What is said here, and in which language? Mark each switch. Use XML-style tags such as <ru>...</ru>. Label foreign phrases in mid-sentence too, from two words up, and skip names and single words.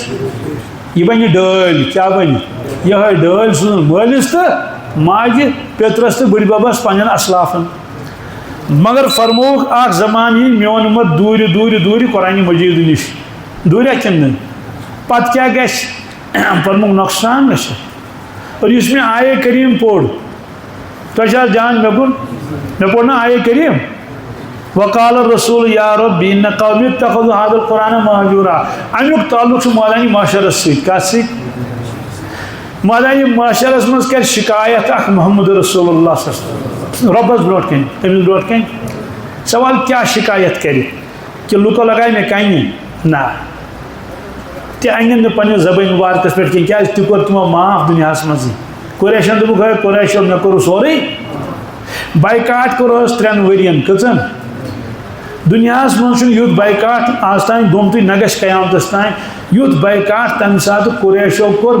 <ks>یہِ بَنہِ ڈٲلۍ کیٛاہ بَنہِ یِہوٚے ڈٲلۍ سوزُن مٲلِس تہٕ ماجہِ پیٚترَس تہٕ بٕڈِبَبَس پنٛنٮ۪ن اَسلافَن مگر فرمووُکھ اکھ زمانہٕ یی میون اُمت دوٗرِ دوٗرِ دوٗرِ قرآنہِ مجیٖد نِش دوٗریا کِنہٕ نہٕ پَتہٕ کیٛاہ گژھِ فرمووُکھ نۄقصان گژھِ اور یُس مےٚ آیے کریٖم پوٚر تۄہہِ چھا جان مےٚ پوٚر نا آیے کریٖم</ks> <ar>وقال الرسول یا ربی ان قومی اتخذوا هذا القرآن مہجورا</ar> <ks>امیُک تعلق چھُ مٲدانہِ معاشرس سۭتۍ کَتھ سۭتۍ مٲدانہِ معاشرس منٛز کَرِ شِکایت اکھ</ks> <ar>محمد رسول اللہ صلی اللہ علیہ وسلم</ar> <ks>رۄبس برونٛٹھ کَنہِ تٔمِس برونٛٹھ کَنہِ سوال کیٛاہ شِکایت کَرِ کہِ لُکو لگایہِ مےٚ کَنہِ نہ تہِ اَنٮ۪ن نہٕ پنٛنہِ زبٲنۍ مُبارکس پٮ۪ٹھ کینٛہہ کیٛازِ تہِ کوٚر تِمو معاف دُنیاہس منٛزٕے قُریشن دوٚپُکھ ہے قُریشو مےٚ کوٚرُو سورُے بایکاٹ کوٚرہوس 3 ؤرین کٔژن دُنیاہس منٛز چھُنہٕ یُتھ بایکاٹ آز تام گوٚمتُے نہ گژھِ قیامتس تام یُتھ بایکاٹ تمہِ ساتہٕ قُریشو کوٚر</ks>